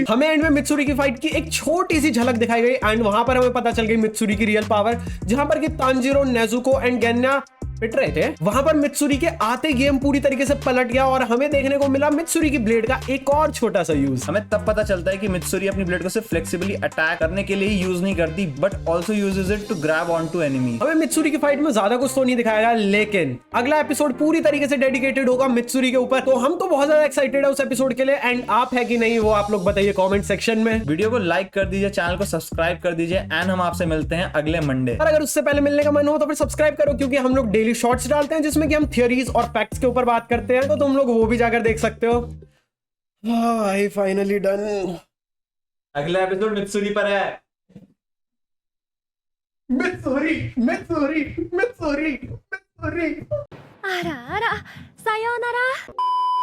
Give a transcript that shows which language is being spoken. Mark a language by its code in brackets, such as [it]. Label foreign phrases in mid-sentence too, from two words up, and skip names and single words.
[hi] हमें एंड में मित्सुरी की फाइट की एक छोटी सी झलक दिखाई गई एंड वहां पर हमें पता चल गई मित्सुरी की [en] real power, [hi] जहां पर कि तांजिरो, नेजुको एंड गेन्या पिट रहे थे। वहां पर मित्सुरी के आते गेम पूरी तरीके से पलट गया और हमें देखने को मिला मित्सुरी की ब्लेड का एक और छोटा सा यूज। हमें तब पता चलता है कि मित्सुरी अपनी ब्लेड को सिर्फ [en] flexibly attack [hi] करने के लिए ही यूज नहीं करती [en] but also uses it to grab on to enemy. [hi] हमें मित्सुरी की फाइट में ज्यादा कुछ तो नहीं दिखाया गया, लेकिन अगला एपिसोड पूरी तरीके से डेडिकेटेड होगा मित्सुरी के ऊपर, तो हम तो बहुत ज्यादा एक्साइटेड है उस एपिसोड के लिए। एंड आप है कि नहीं वो आप लोग बताइए [en] comment section [hi] में। वीडियो को लाइक कर दीजिए, चैनल को सब्सक्राइब कर दीजिए एंड हम आपसे मिलते हैं अगले मंडे। और अगर उससे पहले मिलने का मन हो तो फिर सब्सक्राइब करो, क्योंकि हम लोग [en] daily shorts [hi] डालते हैं जिसमें कि हम थियरीज और फैक्ट्स के ऊपर बात करते हैं, तो तुम लोग वो भी जाकर देख सकते हो। [en] I finally done. अगला एपिसोड मित्सुरी पर है। मित्सुरी मित्सुरी मित्सुरी मित्सुरी। [ja] あらあら、さようなら。